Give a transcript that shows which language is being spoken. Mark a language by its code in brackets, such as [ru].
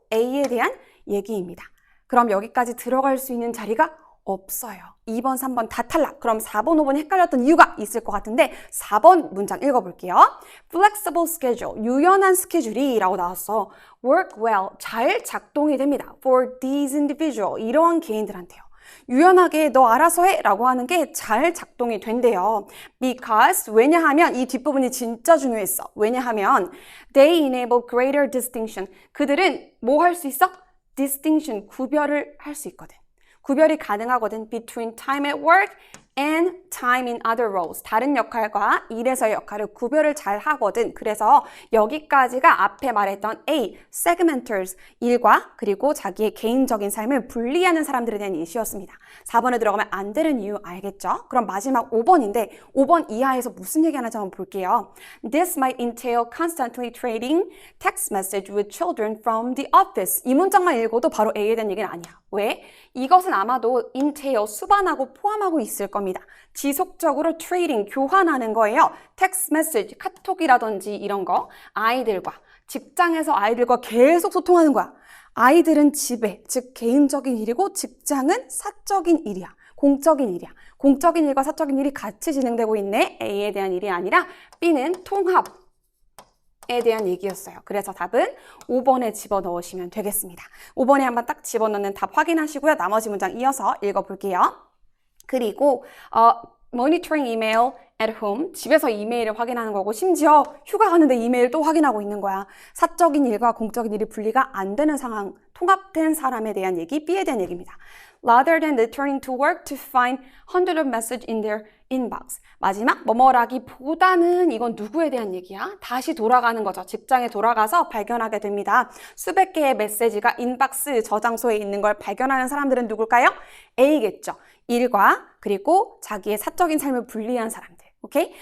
[ko] A에 대한 얘기입니다. 그럼 여기까지 들어갈 수 있는 자리가 없어요. 2번, 3번 다 탈락. 그럼 4번, 5번 헷갈렸던 이유가 있을 것 같은데 4번 문장 읽어볼게요. [en] Flexible schedule, [ko] 유연한 스케줄이 라고 나왔어. [en] Work well, [ko] 잘 작동이 됩니다. [en] For these individual, [ko] 이러한 개인들한테요. 유연하게 너 알아서 해 라고 하는 게 잘 작동이 된대요. Because, 왜냐하면 이 뒷부분이 진짜 중요했어. 왜냐하면 [en] they enable greater distinction. [ko] 그들은 뭐 할 수 있어? distinction, 구별을 할 수 있거든. 구별이 가능하거든. [en] between time at work and time in other roles. [ko] 다른 역할과 일에서의 역할을 구별을 잘 하거든. 그래서 여기까지가 앞에 말했던 A, segmenters, 일과 그리고 자기의 개인적인 삶을 분리하는 사람들에 대한 예시였습니다. 4번에 들어가면 안 되는 이유 알겠죠? 그럼 마지막 5번인데 5번 이하에서 무슨 얘기 하는지 한번 볼게요. [en] This might entail constantly trading text message with children from the office. [ko] 이 문장만 읽어도 바로 A에 대한 얘기는 아니야. 왜? 이것은 아마도 entail, 수반하고 포함하고 있을 겁니다. 지속적으로 트레이딩, 교환하는 거예요. 텍스트 메시지, 카톡이라든지 이런 거 아이들과, 직장에서 아이들과 계속 소통하는 거야. 아이들은 집에, 즉 개인적인 일이고 직장은 사적인 일이야. 공적인 일이야. 공적인 일과 사적인 일이 같이 진행되고 있네. A에 대한 일이 아니라 B는 통합. 에 대한 얘기였어요. 그래서 답은 5번에 집어넣으시면 되겠습니다. 5번에 한번 딱 집어넣는 답 확인하시고요. 나머지 문장 이어서 읽어볼게요. 그리고 [en] monitoring email at home, [ko] 집에서 이메일을 확인하는 거고 심지어 휴가 가는데 이메일 또 확인하고 있는 거야. 사적인 일과 공적인 일이 분리가 안 되는 상황, 통합된 사람에 대한 얘기, B에 대한 얘기입니다. [en] rather than returning to work to find hundreds of messages in their inbox. [ko] 마지막 뭐뭐라기보다는 이건 누구에 대한 얘기야? 다시 돌아가는 거죠. 직장에 돌아가서 발견하게 됩니다. 수백 개의 메시지가 인박스 저장소에 있는 걸 발견하는 사람들은 누굴까요? A겠죠. 일과 그리고 자기의 사적인 삶을 분리한 사람들. 오케이?